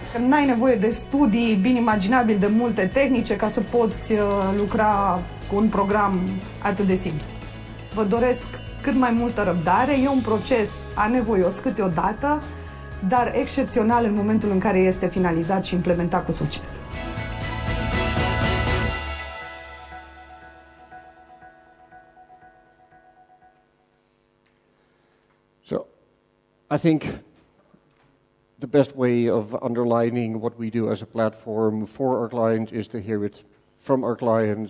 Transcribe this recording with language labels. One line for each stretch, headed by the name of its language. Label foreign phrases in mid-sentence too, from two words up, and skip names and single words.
Romanian: N-ai nevoie de studii bine imaginabil de multe tehnice ca să poți lucra cu un program atât de simplu. Vă doresc cât mai multă răbdare. E un proces anevoios câteodată, dar excepțional în momentul în care este finalizat și implementat cu succes.
English: So, I think the best way of underlining what we do as a platform for our clients is to hear it from our clients.